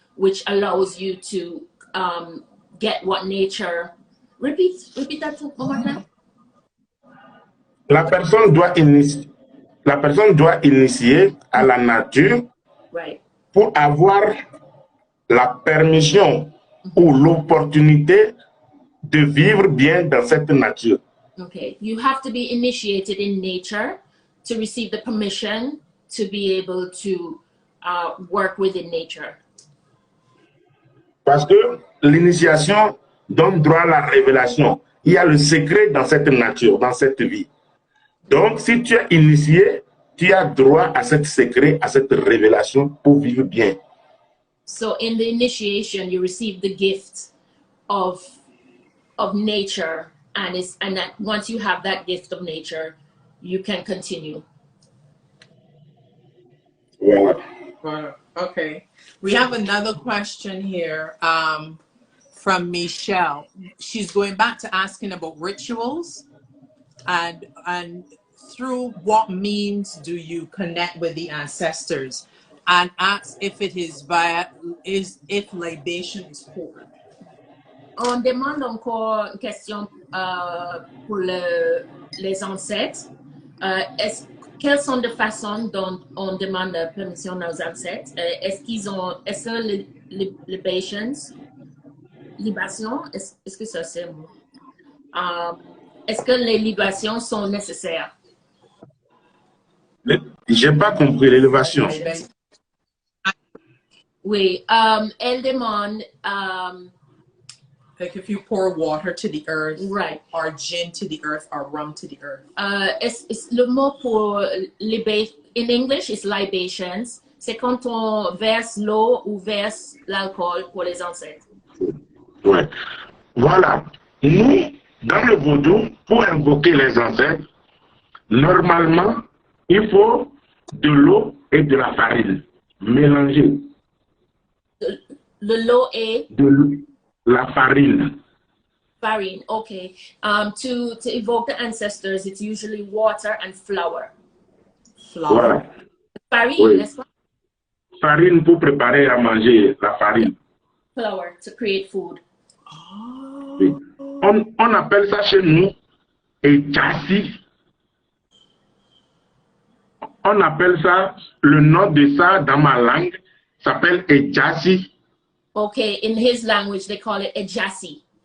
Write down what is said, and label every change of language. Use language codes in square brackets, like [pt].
[en] which allows you to get what nature. Repeat that one more time. [fr] La personne doit initier à la nature [en] Right. [fr] pour avoir la permission ou l'opportunité de vivre bien dans cette nature. [en] Okay, you have to be initiated in nature to receive the permission to be able to work within nature. [fr] Parce que l'initiation donne droit à la révélation. Il y a le secret dans cette nature, dans cette vie. Donc, si tu es initié, tu as droit à ce secret, à cette révélation pour vivre bien. [en] So in the initiation, you receive the gift of nature, and that once you have that gift of nature, you can continue. [fr] Voilà. [en] Okay. We have another question here from Michelle. She's going back to asking about rituals and through what means do you connect with the ancestors, and asks if it is if libation is poured. [fr] On demande encore une question pour les ancêtres. Quelles sont les façons dont on demande la permission aux ancêtres? Est-ce que les libations, est-ce que ça c'est un mot? Est-ce que les libations sont nécessaires? J'ai pas compris l'élévation. Oui, elle demande [en] like if you pour water to the earth, right, or gin to the earth, or rum to the earth. It's [fr] le mot pour [en] in English is libations. [fr] C'est quand on verse l'eau ou verse l'alcool pour les ancêtres. Ouais. Voilà. Nous, dans le vaudou, pour invoquer les ancêtres, normalement, il faut de l'eau et de la farine mélangées. L'eau et de la farine. Farine, okay. [en] To evoke the ancestors, it's usually water and flour. [fr] Voilà. Farine, oui. n'est-ce pas? Farine pour préparer à manger, la farine. [en] Flour to create food. Oh. [fr] Oui. On appelle ça chez nous ejassi. On appelle ça, le nom de ça dans ma langue s'appelle ejassi. [en] Okay, in his language they call it ejassi.